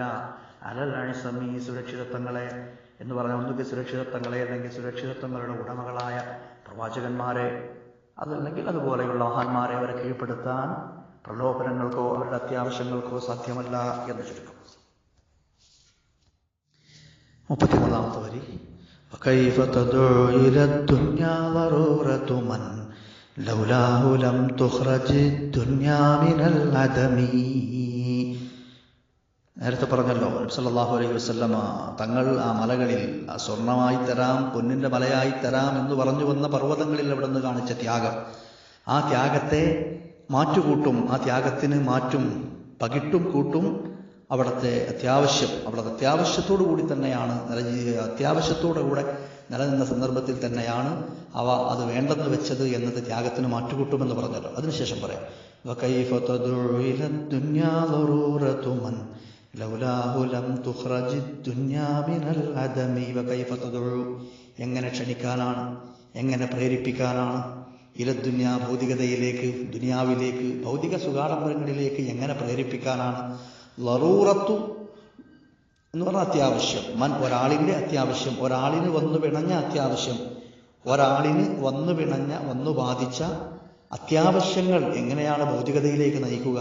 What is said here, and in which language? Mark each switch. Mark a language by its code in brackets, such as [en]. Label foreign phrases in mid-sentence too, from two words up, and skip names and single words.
[ar] على العصم [ml] സുരക്ഷിതത്വങ്ങളെ എന്ന് പറഞ്ഞാൽ ഒന്നുകിൽ സുരക്ഷിതത്വങ്ങളെ അല്ലെങ്കിൽ സുരക്ഷിതത്വങ്ങളുടെ ഉടമകളായ പ്രവാചകന്മാരെ, അതല്ലെങ്കിൽ അതുപോലെയുള്ള മഹാന്മാരെ അവരെ കീഴ്പ്പെടുത്താൻ പ്രലോഭനങ്ങൾക്കോ അവരുടെ അത്യാവശ്യങ്ങൾക്കോ സാധ്യമല്ല എന്ന് ചുരുക്കം. 33-ാമത്തെ വരി [ar] وكيف تدعو إلى الدنيا ضرورة من لولاه لم تخرج الدنيا من العدم. [ml] നേരത്തെ പറഞ്ഞല്ലോ, [ar] صلى الله عليه وسلم [ml] തങ്ങൾ ആ മലകളിൽ സ്വർണമായി തരാം, പൊന്നിൻ്റെ മലയായി തരാം എന്ന് പറഞ്ഞു വന്ന പർവ്വതങ്ങളിൽ അവിടെ നിന്ന് കാണിച്ച ത്യാഗം, ആ ത്യാഗത്തെ മാറ്റുകൂട്ടും, ആ ത്യാഗത്തിന് മാറ്റും പകിട്ടും കൂട്ടും അവിടുത്തെ അത്യാവശ്യത്തോടു കൂടി തന്നെയാണ് അത്യാവശ്യത്തോടു കൂടെ നിലനിന്ന സന്ദർഭത്തിൽ തന്നെയാണ് അത് വേണ്ടെന്ന് വെച്ചത് എന്നത് ത്യാഗത്തിന് മാറ്റുകൂട്ടുമെന്ന് പറഞ്ഞല്ലോ. അതിനുശേഷം പറയാം [ar] وكيف تدعو إلى الدنيا ضرورة من لولاه لم تخرج الدنيا من العدم. وكيف تدعو [ml] എങ്ങനെ ക്ഷണിക്കാനാണ്, എങ്ങനെ പ്രേരിപ്പിക്കാനാണ്, ഇലദ്ദുന്യ ഭൗതികതയിലേക്ക്, ദുനിയാവിലേക്ക്, ഭൗതിക സുഖാഡംബരങ്ങളിലേക്ക് എങ്ങനെ പ്രേരിപ്പിക്കാനാണ്. ലറൂറത്തു എന്ന് പറഞ്ഞാൽ അത്യാവശ്യം, ഒരാളിൻ്റെ അത്യാവശ്യം, ഒരാളിന് വന്നു പിണഞ്ഞ അത്യാവശ്യം, ഒരാളിന് വന്നു ബാധിച്ച അത്യാവശ്യങ്ങൾ എങ്ങനെയാണ് ഭൗതികതയിലേക്ക് നയിക്കുക.